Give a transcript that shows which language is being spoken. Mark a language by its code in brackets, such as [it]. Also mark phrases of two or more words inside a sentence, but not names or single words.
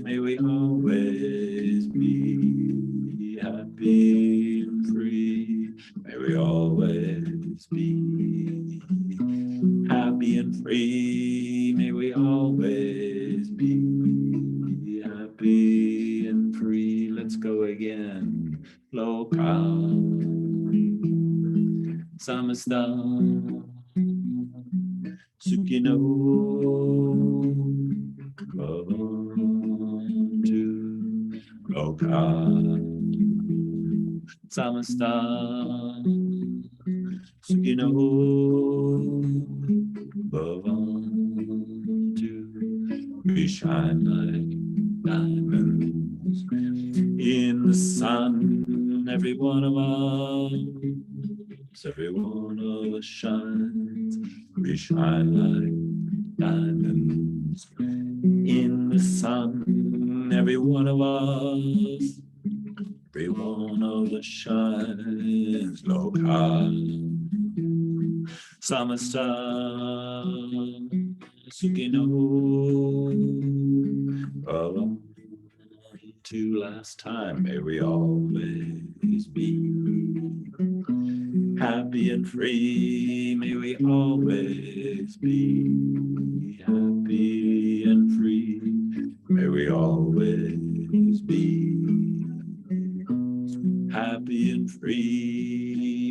[en] May we always be happy and free. May we always be happy and free. May we always be happy and free. Let's go again. [sa] Loka samasta Sukino bhavantu loka samasta Sukino bhavantu. [en] We shine like diamonds in the sun. Every one of us shines. We shine like diamonds in the sun. Every one of us shines. [sa] Loka samasta Sukino bhavantu. [en] Last time, may we always be happy and free. May we always be happy and free. May we always be happy and free.